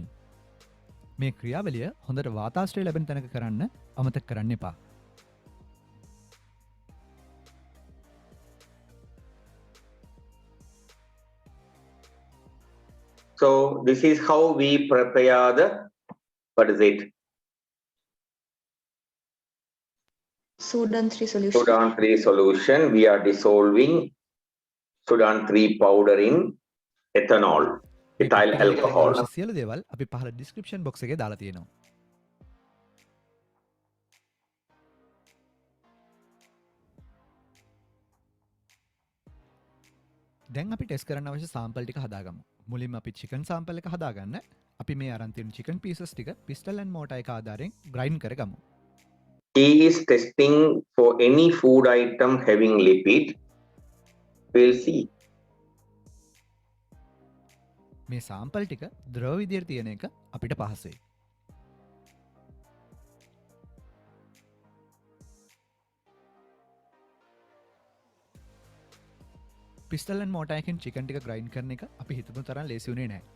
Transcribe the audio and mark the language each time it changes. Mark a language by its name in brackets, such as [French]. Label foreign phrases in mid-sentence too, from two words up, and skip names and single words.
[Sinhala] මේ ක්‍රියාවලිය හොඳට වාතාශ්‍රය ලැබෙන තැනක කරන්න අමතක කරන්න එපා. [English] So this is how we prepare the, what is it? Sudan 3 solution. Sudan 3 solution. We are dissolving Sudan 3 powder in ethanol, ethyl alcohol. [Sinhala] සියලු දේවල් අපි පහළ [English] description box [Sinhala] එකේ දාලා තියෙනවා. දැන් අපි ටෙස්ට් කරන්න අවශ්‍ය සාම්පල් ටික හදාගමු. මුලින්ම අපි [English] chicken sample [Sinhala] එක හදාගන්න අපි මේ අරන් තියෙන [English] chicken pieces [Sinhala] ටික [English] pestle and mortar [Sinhala] එක ආධාරයෙන් ග්‍රයින්ඩ් කරගමු. [English] He is testing for any food item having lipid. We'll see. [Sinhala] මේ සාම්පල් ටික ද්‍රව විදියට තියෙන එක අපිට පහසුයි. [English] pestle and mortar [Sinhala] එකෙන් චිකන් ටික ග්‍රයින්ඩ් කරන එක අපි හිතපු තරම් ලේසි වුණේ නැහැ.